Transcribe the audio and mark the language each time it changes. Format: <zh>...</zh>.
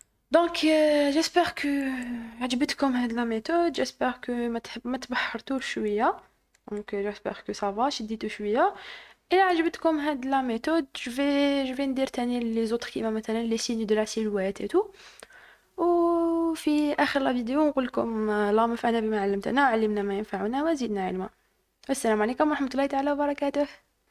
<fr>Donc j'espère que عجبتكم هاد la méthode.</fr> <ar>J'espère que ما تبحرتوش شويه.</ar> <fr>Donc j'espère que ça va شديتو شويه. إلا عجبتكم هاد la méthode je vais ندير تاني les autres كيما مثلا les signes de la silhouette et tout.</fr> <ar>وفي آخر la vidéo نقول لكم اللهم انفعنا بما علمتنا علمنا ما ينفعنا وزدنا علما. السلام عليكم ورحمة الله تعالى وبركاته.</ar>